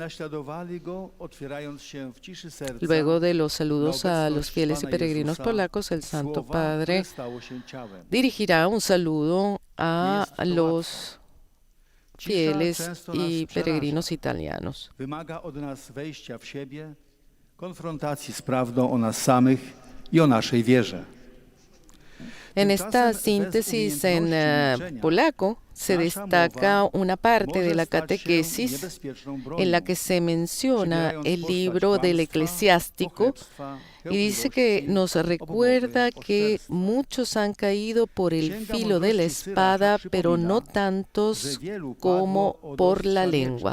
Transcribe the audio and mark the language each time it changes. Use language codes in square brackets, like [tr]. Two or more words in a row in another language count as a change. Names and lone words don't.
[es] Luego de los saludos a los fieles y peregrinos polacos, el Santo Padre dirigirá un saludo a los fieles y peregrinos italianos. [pl] Wymaga od nas wejścia w siebie, konfrontacji z prawdą o nas samych i o naszej wierze. [es] En esta síntesis en polaco se destaca una parte de la catequesis en la que se menciona el libro del eclesiástico y dice que nos recuerda que muchos han caído por el filo de la espada, pero no tantos como por la lengua.